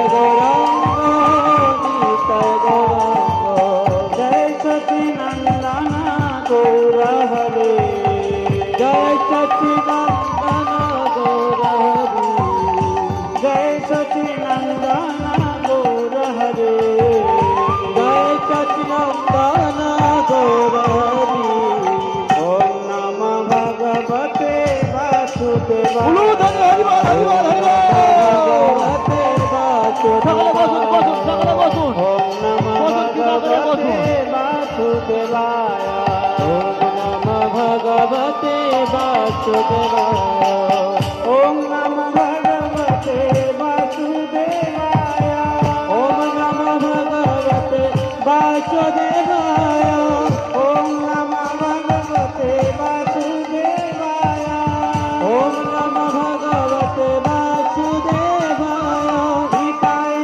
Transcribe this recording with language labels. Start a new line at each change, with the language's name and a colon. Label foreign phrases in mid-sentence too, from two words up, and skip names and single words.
Bangla: গৌরাঙ্গ নিতাই গৌরাঙ্গ জয় সচিনন্দন গৌর হরে জয় সচিনন্দন গৌর হরে জয় সচিনন্দন গৌর হরে জয় সচিনন্দন গৌর হরে
Sanskrit: ওম নমঃ ভগবতে বাসুদেবায়
Bangla: উলু ধ্বনি, হরিবল, হরিবল, হরিবল।
Sanskrit: ভগবতে
Bangla: সকলে বসুন, বসুন, সকলে বসুন।
Sanskrit: ওম নমঃ
Bangla: বসুন, কৃপা করে বসুন।
Sanskrit: ভগবতে বাসুদেবায় ওম নমঃ ভগবতে বাসুদেবায় ওম নমঃ ভগবতে বাসুদেবায় ওম নমঃ ভগবতে বাসুদেবায় ওম নমঃ ভগবতে বাসুদেবায় ওম নমঃ ভগবতে বাসুদেবায় নিতাই